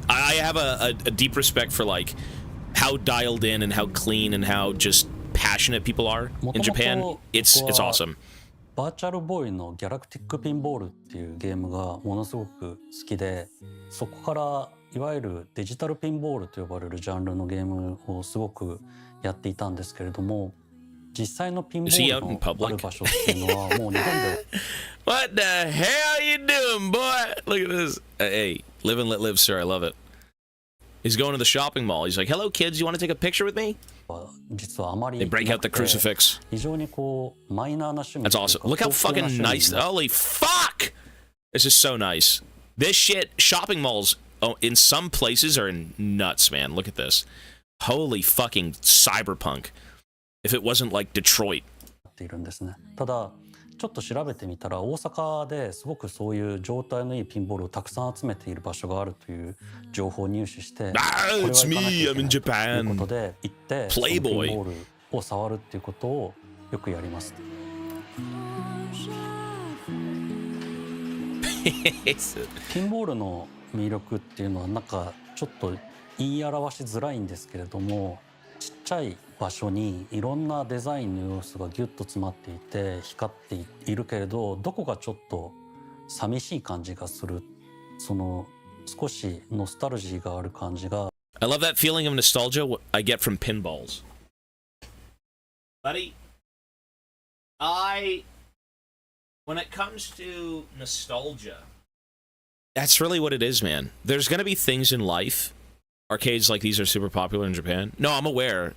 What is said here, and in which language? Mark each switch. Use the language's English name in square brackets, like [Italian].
[English] I have a deep respect for, like, how dialed in and how clean and how just passionate people are in Japan. It's awesome. [Japanese] バーチャルボーイのギャラクティックピンボールっていうゲームがものすごく好きで、そこからいわゆるデジタルピンボールと呼ばれるジャンルのゲームをすごくやっていたんですけれども、実際のピンボールのある場所っていうのはもう日本で [English] What the hell you doing, boy? Look at this. Hey, live and let live, sir. I love it. He's going to the shopping mall. He's like, hello, kids. You want to take a picture with me? They break out the crucifix. That's awesome. Look how fucking nice. Holy fuck! This is so nice. This shit, shopping malls, in some places are nuts, man. Look at this. Holy fucking cyberpunk. If it wasn't like Detroit. [Japanese] ただちょっと調べてみたら大阪ですごくそういう状態のいいピンボールをたくさん集めている場所があるという情報を入手して、 [English] It's me, I'm in Japan. [Japanese] ということで行ってピンボールを触るっていうことをよくやります。ピンボールの魅力っていうのはなんかちょっと言い表しづらいんですけれども、ちっちゃい場所にいろんなデザインの要素がギュッと詰まっていて光っているけれど、どこかちょっと寂しい感じがする、その少しノスタルジーがある感じが。 [English] I love that feeling of nostalgia I get from pinballs. Buddy, when it comes to nostalgia, that's really what it is, man. There's gonna be things in life. Arcades like these are super popular in Japan. No, I'm aware.